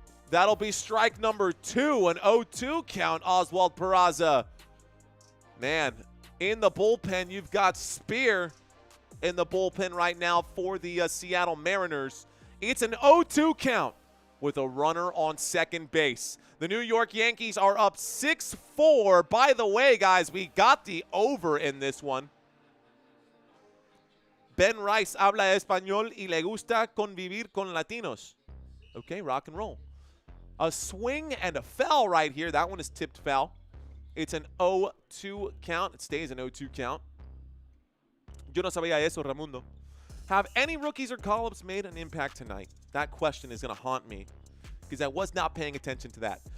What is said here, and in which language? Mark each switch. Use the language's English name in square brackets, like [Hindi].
[English] That'll be strike number 2, an 0-2 count, Oswald Peraza. Man, in the bullpen, you've got Spear. in the bullpen right now for the Seattle Mariners. It's an 0-2 count with a runner on second base. The New York Yankees are up 6-4. By the way, guys, we got the over in this one. [Spanish] Ben Rice habla español y le gusta convivir con latinos. [English] Okay, rock and roll. A swing and a foul right here. That one is tipped foul. It's an 0-2 count. It stays an 0-2 count. [Spanish] Yo no sabía eso, Ramundo. [English] Have any rookies or call-ups made an impact tonight? That question is going to haunt me because I was not paying attention to that.